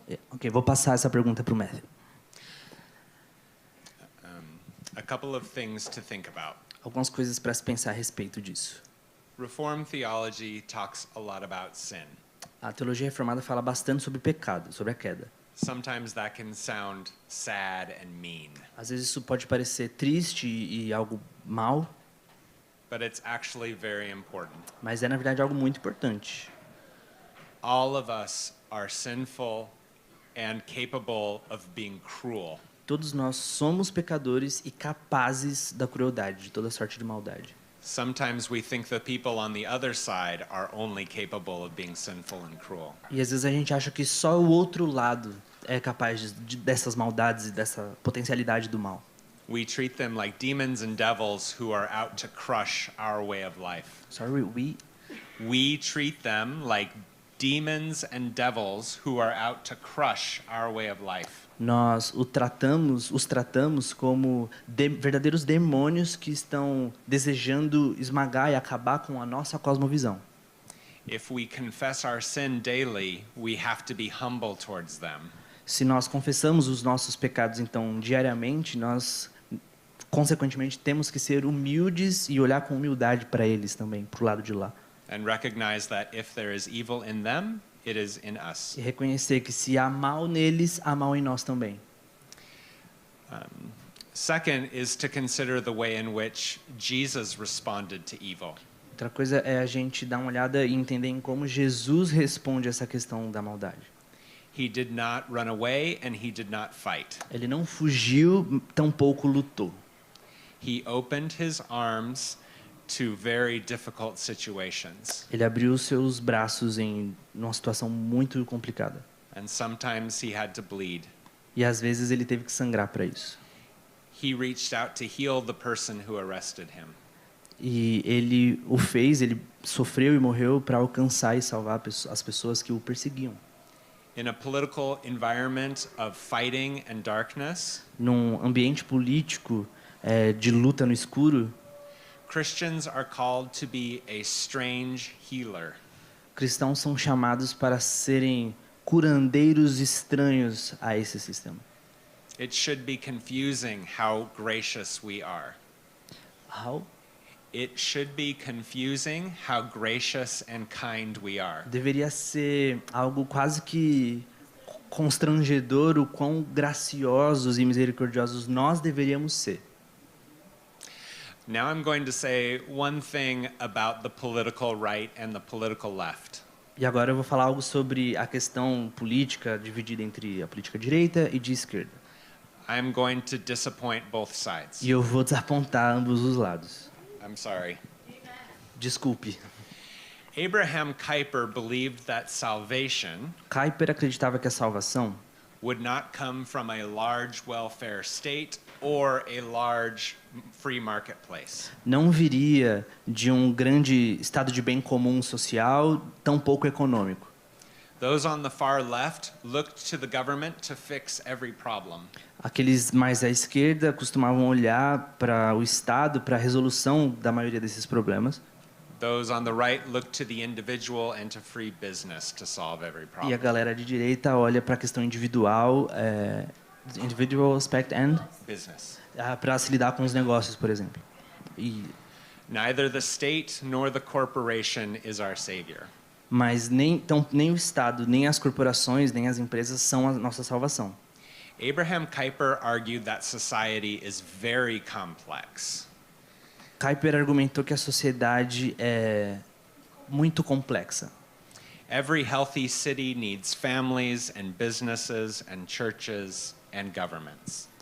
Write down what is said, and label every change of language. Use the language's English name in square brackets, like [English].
[Portuguese] Ok, vou passar essa pergunta para o Matthew. [English] A couple of things to think about. [Portuguese] Algumas coisas para se pensar a respeito disso. [English] Reformed theology talks a lot about sin. [Portuguese] A teologia reformada fala bastante sobre pecado, sobre a queda. [English] Sometimes that can sound sad and mean. [Portuguese] Às vezes isso pode parecer triste e algo mal, [English] But it's actually very important. [Portuguese] mas é na verdade algo muito importante. [English] All of us are sinful and capable of being cruel. [Portuguese] Todos nós somos pecadores e capazes da crueldade, de toda sorte de maldade. [English] Sometimes we think the people on the other side are only capable of being sinful and cruel. [Portuguese] E às vezes a gente acha que só o outro lado é capaz dessas maldades e dessa potencialidade do mal. [English] We treat them like demons and devils who are out to crush our way of life. Sorry, We treat them like demons and devils who are out to crush our way of life. [Portuguese] Nós os tratamos como verdadeiros demônios que estão desejando esmagar e acabar com a nossa cosmovisão. [English] If we confess our sin daily, we have to be humble towards them. [Portuguese] Se nós confessamos os nossos pecados então diariamente, nós consequentemente temos que ser humildes e olhar com humildade para eles também, para o lado de lá. [English] And recognize that if there is evil in them, it is in us. [Portuguese] E reconhecer que se há mal neles, há mal em nós também. [English] Second is to consider the way in which Jesus responded to evil. [Portuguese] Outra coisa é a gente dar uma olhada e entender em como Jesus responde a essa questão da maldade. [English] He did not run away and he did not fight. [Portuguese] Ele não fugiu, tampouco lutou. [English] He opened his arms to very difficult situations. [Portuguese] Ele abriu seus braços em uma situação muito complicada. [English] And sometimes he had to bleed. [Portuguese] E às vezes ele teve que sangrar para isso. [English] He reached out to heal the person who arrested him. [Portuguese] E ele o fez, ele sofreu e morreu para alcançar e salvar as pessoas que o perseguiam. [English] In a political environment of fighting and darkness, [Portuguese] Num ambiente político de luta no escuro, [English] Christians are called to be a strange healer. [Portuguese] cristãos são chamados para serem curandeiros estranhos a esse sistema. [English] It should be confusing how gracious we are. How? It should be confusing how gracious and kind we are. [Portuguese] Deveria ser algo quase que constrangedor o quão graciosos e misericordiosos nós deveríamos ser. [English] Now I'm going to say one thing about the political right and the political left. [Portuguese] E agora eu vou falar algo sobre a questão política dividida entre a política direita e de esquerda. [English] I'm going to disappoint both sides. [Portuguese] E eu vou desapontar ambos os lados. [English] I'm sorry. [Portuguese] Desculpe. [English] Abraham Kuyper believed that salvation [Portuguese] Kuyper acreditava que a salvação [English] would not come from a large welfare state or a large free marketplace. [Portuguese] não viria de um grande estado de bem comum social, tampouco econômico. [English] Those on the far left looked to the government to fix every problem. [Portuguese] Aqueles mais à esquerda costumavam olhar para o Estado, para a resolução da maioria desses problemas. [English] Those on the right look to the individual and to free business to solve every problem. [Portuguese] E a galera de direita olha para a questão individual, [English] individual aspect and Business. [Portuguese] para se lidar com os negócios, por exemplo. [English] Neither the state nor the corporation is our savior. [Portuguese] Mas nem o Estado, nem as corporações, nem as empresas são a nossa salvação. [English] Abraham Kuyper argued that society is very complex. [Portuguese] Kuyper argumentou que a sociedade é muito complexa. [English] Every healthy city needs families and businesses and churches and governments.